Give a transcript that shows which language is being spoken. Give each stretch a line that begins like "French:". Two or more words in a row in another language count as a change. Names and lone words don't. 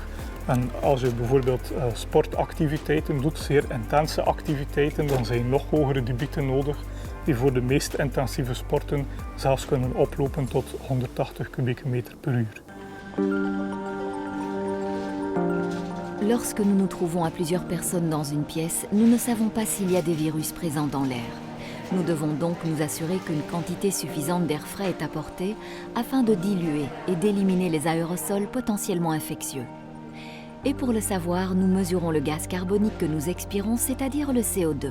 Dutch: En als je bijvoorbeeld sportactiviteiten doet, zeer intense activiteiten, dan zijn nog hogere debieten nodig die voor de meest intensieve sporten zelfs kunnen oplopen tot 180 kubieke meter per uur.
French: Lorsque nous nous trouvons à plusieurs personnes dans une pièce, nous ne savons pas s'il y a des virus présents dans l'air. Nous devons donc nous assurer qu'une quantité suffisante d'air frais est apportée afin de diluer et d'éliminer les aérosols potentiellement infectieux. Et pour le savoir, nous mesurons le gaz carbonique que nous expirons, c'est-à-dire le CO2.